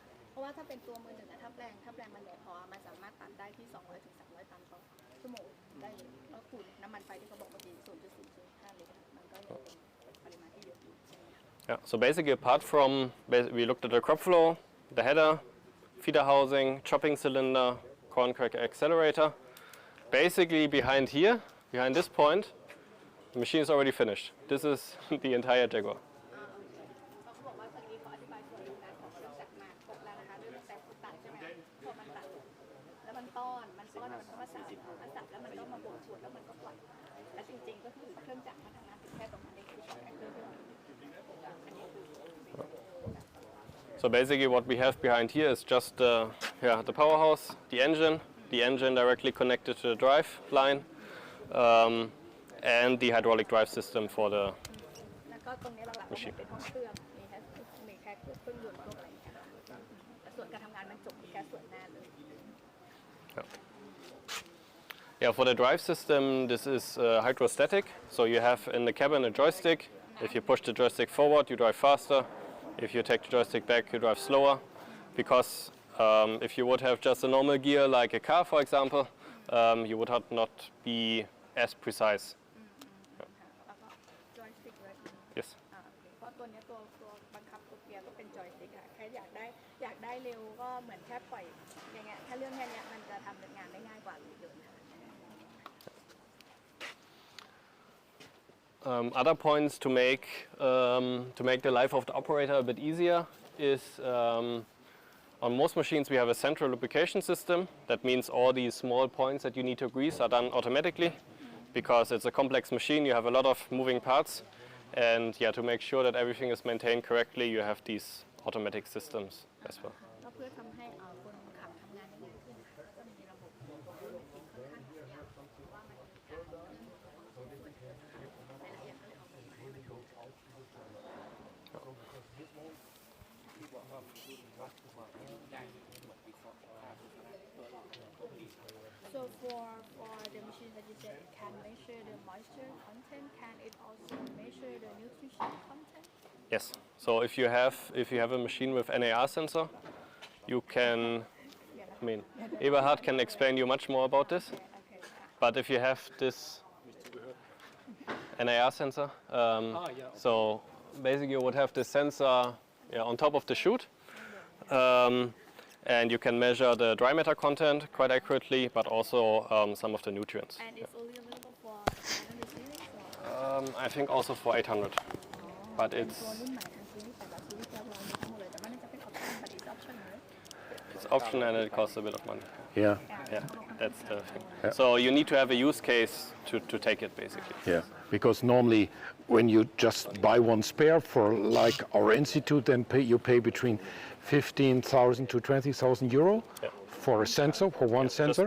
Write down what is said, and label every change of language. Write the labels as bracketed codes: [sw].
[th] เพราะว่าถ้าเป็นตัวมือหนึ่งถ้าแปลงมันใหญ่พอมันสามารถตัดได้ที่200 ถึง 300 ตันต่อชั่วโมงได้เลยแล้วคูณน้ำมันไฟที่เขาบอกเมื่อกี้ 0.4 ลิตรมันก็ยังเป็นปริมาณที่เยอะอยู่ใช่ไหมคะ [en] Yeah. So basically, apart from we looked at the crop flow, the header, feeder housing, chopping cylinder, corn cracker accelerator. Basically behind here, behind this point, the machine is already finished. This is the entire Jaguar. [th] เขาบอกว่าตะกี้เขาอธิบายส่วนหนึ่งนะของเครื่องจักรมาครบแล้วนะคะเรื่องแต่ตัดใช่ไหมพอมันตัดแล้วมันต้อนมันก็มาสับแล้วมันก็มาบดส่วนแล้วมันก็ปล่อยและจริงๆก็คือเครื่องจักรมันทำงานถึงแค่ตรงนั้นเองคือของแอนเดอร์ [en] So basically what we have behind here is just the powerhouse, the engine directly connected to the drive line, and the hydraulic drive system for the [th] แล้วก็ตรงนี้หลักๆมันเป็นห้องเครื่องมีแค่เครื่องยนต์พวกอะไรอย่างเงี้ยแต่ส่วนการทำงานมันจบแค่ส่วนหน้าเลย [en] Yeah, for the drive system, this is hydrostatic. So you have in the cabin a joystick. If you push the joystick forward, you drive faster. If you take the joystick back, you drive slower. Because if you would have just a normal gear like a car, for example, you would not be as precise. [th] แล้วก็ ตัวเนี้ยตัวบังคับตัวเกียร์ก็เป็นจอยสติ๊กอะแค่อยากได้เร็วก็เหมือนแค่ปล่อยอย่างเงี้ยถ้าเรื่องแค่เนี้ยมันจะทำงานได้ง่ายกว่าเยอะค่ะ [en] Other points to make the life of the operator a bit easier is on most machines we have a central lubrication system. That means all these small points that you need to grease are done automatically because it's a complex machine. You have a lot of moving parts, and yeah, to make sure that everything is maintained correctly, you have these automatic systems as well. [th] ก็เพื่อทำให้คนขับทำงานได้ง่ายขึ้นค่ะก็จะมีระบบค่อนข้างยาวว่ามันมีการเรื่องของส่วนหลายๆอย่างก็เลยออกแบบมาให้มันถูก [en] So for the machine that you said it can measure the moisture content, can it also measure the nutrition content? Yes. So if you have a machine with NAR sensor, you can. I mean, Eberhard can explain you much more about this. But if you have this NAR sensor, so basically you would have this sensor on top of the chute. And you can measure the dry matter content quite accurately, but also some of the nutrients. And it's only available for 900 series? I think also for 800, but it's [th] ตัวรุ่นใหม่ทั้งซีรีส์แต่ละซีรีส์จะรองทั้งหมดเลยแต่ว่าน่าจะเป็น option [en] but it's option [th] เลย [en] it's option and it costs a bit of money. Yeah. Yeah, that's the thing. So you need to have a use case to take it basically. Yeah, because normally when you just buy one spare for like our institute, then you pay between 15,000 to 20,000 euro for a sensor, for one sensor.